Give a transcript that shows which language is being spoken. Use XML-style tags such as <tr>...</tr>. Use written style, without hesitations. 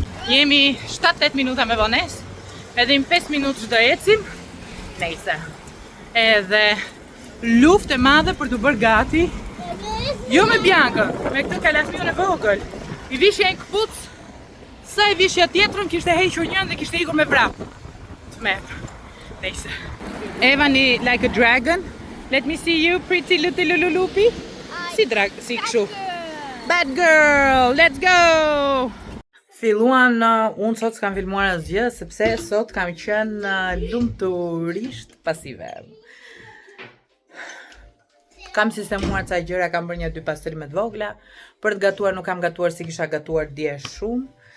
<sq>Jemi 7-8 minuta me vonesë. Edhe në 5 minutë çdo ecim. Nejse. Edhe luftë e madhe për të bërë gati. Jo me Biancën, me këtë kalafmiun e vogël. I vishja një këpuc, sa i vishja tjetrën kishte hequr njën dhe kishte ikur me vrap. Tmerr. Nejse. Evani</sq> <en>like a dragon. Let me see you, pretty little lulupi.</en> <sq>Si kështu.</sq> <en>Bad girl, let's go!</en> <sq>Filluan, unë sot s'kam filmuar asgjë, sepse sot kam qenë lumturisht pasive. Kam sistemuar ca gjëra, kam bërë 1-2 pastrime të vogla. Për të gatuar nuk kam gatuar si kisha gatuar dje shumë.</sq>